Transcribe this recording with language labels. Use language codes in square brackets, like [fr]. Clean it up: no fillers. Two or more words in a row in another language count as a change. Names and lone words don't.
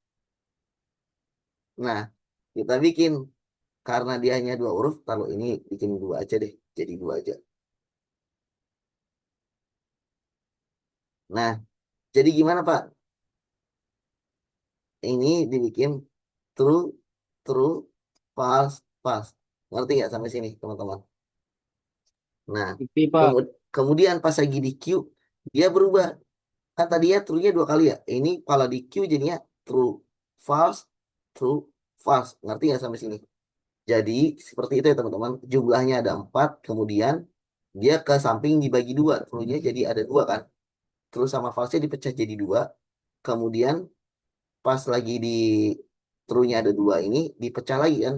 [id] Nah, kita bikin karena dia hanya 2 huruf, taruh ini bikin 2 aja deh. Jadi 2 aja. Nah, jadi gimana Pak? Ini dibikin [en] true, true, false, false. [id] Ngerti nggak sampai sini, teman-teman? Nah, Ngerti, Pak. kemudian pas lagi di Q, dia berubah. Kan tadinya true-nya 2 kali ya. Ini kalau di Q jadinya [en] true, false, true, false. [id] Ngerti nggak sampai sini? Jadi, seperti itu ya, teman-teman. Jumlahnya ada 4, kemudian dia ke samping dibagi 2. True-nya jadi ada 2 kan. True sama false-nya dipecah jadi 2. Kemudian pas lagi di true-nya ada 2 ini dipecah lagi kan.